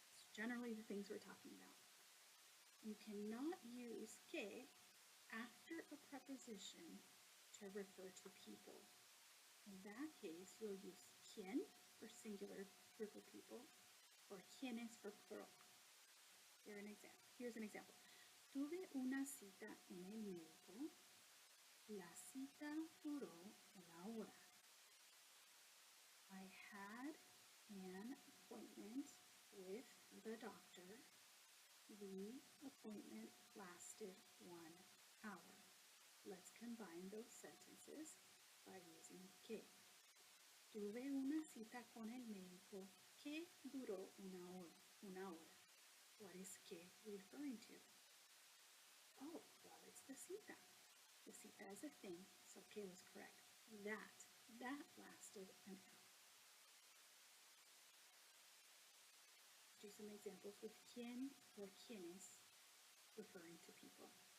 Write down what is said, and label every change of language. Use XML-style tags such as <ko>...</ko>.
<en>It's generally the things we're talking about. You cannot use que after a preposition to refer to people. In that case, you'll use quien for singular group of people or quienes for plural. Here's an example.</en> <es>Tuve una cita en el médico. La cita duró una hora.</es> <en>I had an appointment with the doctor. The appointment lasted 1 hour. Let's combine those sentences by using que.</en> <es>Tuve una cita con el médico que duró una hora.</es> <en>What is que referring to? Oh, well, it's the cita. The cita is a thing, so que was correct. That lasted an hour. Do some examples with quien or quienes referring to people.</en>